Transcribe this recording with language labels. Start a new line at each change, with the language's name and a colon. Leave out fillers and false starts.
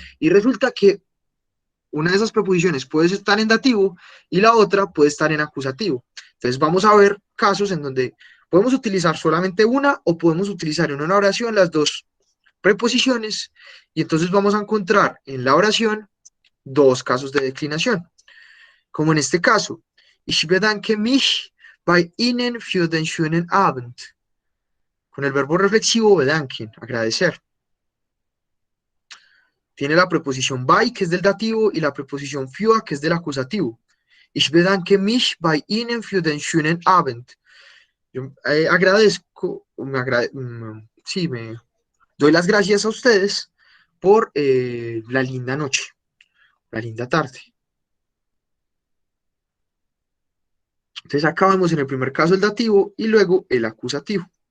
Spanish: Y resulta que una de esas preposiciones puede estar en dativo y la otra puede estar en acusativo. Entonces vamos a ver casos en donde podemos utilizar solamente una o podemos utilizar en una oración las dos preposiciones y entonces vamos a encontrar en la oración dos casos de declinación. Como en este caso,
German: ich bedanke mich bei Ihnen für den schönen Abend.
Spanish: Con el verbo reflexivo bedanken, agradecer. Tiene la preposición bei, que es del dativo, y la preposición für, que es del acusativo.
German: Ich bedanke mich bei Ihnen für den schönen Abend.
Spanish: Yo agradezco, sí, me doy las gracias a ustedes por la linda noche, la linda tarde. Entonces acá vemos en el primer caso el dativo y luego el acusativo.